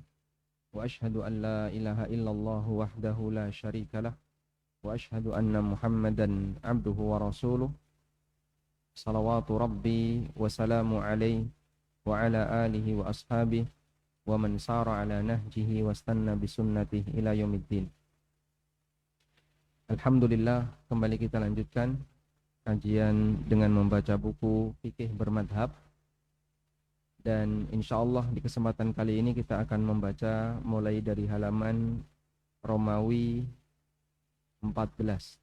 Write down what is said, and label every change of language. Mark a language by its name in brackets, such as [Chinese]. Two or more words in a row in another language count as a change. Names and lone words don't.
[Arabic] وأشهد أن لا إله إلا الله وحده لا شريك له. وأشهد أن محمدا عبده ورسوله. صلوات ربي وسلامه عليه وعلى آله وأصحابه ومن سار على نهجه واستن بسنته إلى يوم الدين. [Indonesian] Alhamdulillah, kembali kita lanjutkan kajian dengan membaca buku fikih bermadhab. Dan insyaallah di kesempatan kali ini kita akan membaca mulai dari halaman Romawi 14.